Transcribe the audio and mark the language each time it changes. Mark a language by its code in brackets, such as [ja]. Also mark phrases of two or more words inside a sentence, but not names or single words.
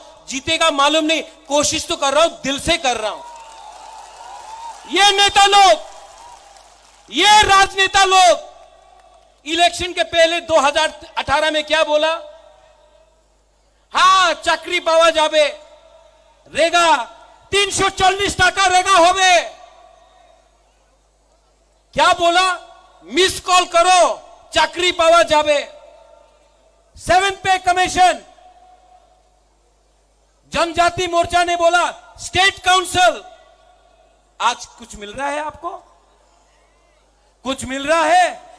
[hi] जीतेगा मालूम नहीं, कोशिश तो कर रहा हूं, दिल से कर रहा हूं। ये नेता लोग, ये राजनेता लोग इलेक्शन के पहले 2018 में क्या बोला? [bn] হাঁ চাকরি পাওয়া যাবে, রেগা 340 টাকা রেগা হবে। [hi] क्या बोला? [en] miss call [hi] करो [bn] চাকরি পাওয়া যাবে, [en] 7th pay commission. [hi] जनजाति मोर्चा ने बोला [en] state council. [hi] आज कुछ मिल रहा है आपको? कुछ मिल रहा है?